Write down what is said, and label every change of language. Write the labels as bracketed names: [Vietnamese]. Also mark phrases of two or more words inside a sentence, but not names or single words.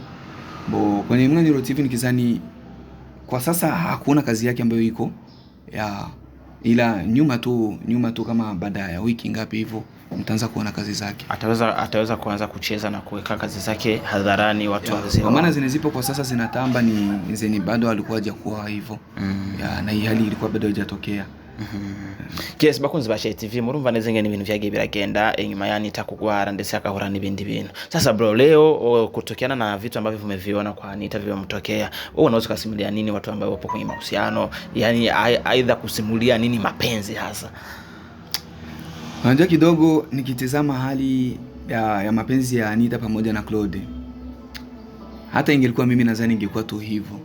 [Swahili] Kwenye Mweniro TV nikizani kwa sasa hakuna kazi yake ambayo iko ila nyuma tu kama baada ya wiki ngapi hivyo mtaanza kuona kazi zake. Ataweza kuanza kucheza na kuweka kazi zake hadharani watu wazee. Kwa maana zipo kwa sasa zinatamba ni zeni bado alikuwa hajakuwa hivyo. Na hii hali ilikuwa bado haijatokea. Yes, [Rundi] bakunzi ba Shay TV murumva neze ngene ibintu vyagiye biragenda inyuma ya Anita kugwara ndetse akahura n'ibindi bintu. [Swahili] Sasa bro, leo kutokiana na vitu ambavyo vimeviona kwa Anita vimemtokea, wewe unaweza kusimulia nini watu ambao wapo kwenye mahusiano? Yaani aidha kusimulia nini mapenzi hasa? Unajua kidogo nikitizama hali ya mapenzi ya Anita pamoja na Claude, hata ingelikuwa mimi nadhani ingekuwa tu hivyo.